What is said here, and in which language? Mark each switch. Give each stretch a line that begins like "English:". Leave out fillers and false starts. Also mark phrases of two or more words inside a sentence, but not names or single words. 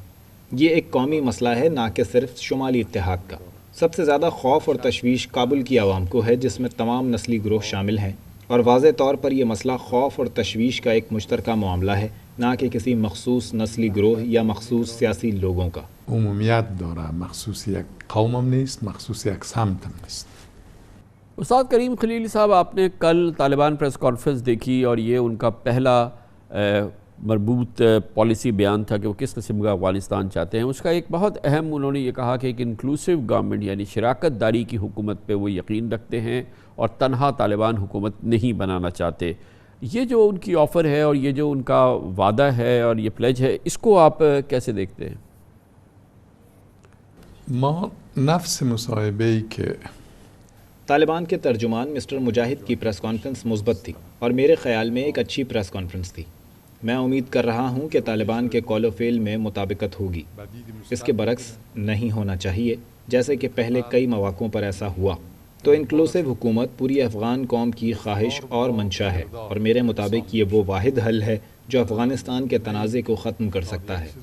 Urdu: یہ ایک قومی مسئلہ ہے، نہ کہ صرف شمالی اتحاد کا۔ سب سے زیادہ خوف اور تشویش کابل کی عوام کو ہے، جس میں تمام نسلی گروہ شامل ہیں، اور واضح طور پر یہ مسئلہ خوف اور تشویش کا ایک مشترکہ معاملہ ہے، نہ کہ کسی مخصوص نسلی گروہ یا مخصوص سیاسی لوگوں کا۔
Persian: عمومیت داره، مخصوص یک قوم هم نیست، مخصوص یک سمت هم نیست.
Urdu: استاد کریم خلیل صاحب، آپ نے کل طالبان
English: press conference
Urdu: دیکھی اور یہ ان کا پہلا مربوط پالیسی بیان تھا کہ وہ کس قسم کا افغانستان چاہتے ہیں۔ اس کا ایک بہت اہم انہوں نے یہ کہا کہ ایک
English: inclusive government
Urdu: یعنی شراکت داری کی حکومت پہ وہ یقین رکھتے ہیں اور تنہا طالبان حکومت نہیں بنانا چاہتے۔ یہ جو ان کی آفر ہے اور یہ جو ان کا وعدہ ہے اور یہ پلیج ہے، اس کو آپ کیسے دیکھتے ہیں؟
Persian: ما نفس مصاحبه‌ای که
Urdu: طالبان کے ترجمان مسٹر مجاہد کی
English: press conference
Urdu: مثبت تھی اور میرے خیال میں ایک اچھی
English: press conference
Urdu: تھی۔ میں امید کر رہا ہوں کہ طالبان کے قول و فعل میں مطابقت ہوگی، اس کے برعکس نہیں ہونا چاہیے جیسے کہ پہلے کئی مواقعوں پر ایسا ہوا۔ تو انکلوسیو حکومت پوری افغان قوم کی خواہش اور منشا ہے، اور میرے مطابق یہ وہ واحد حل ہے جو افغانستان کے تنازع کو ختم کر سکتا ہے۔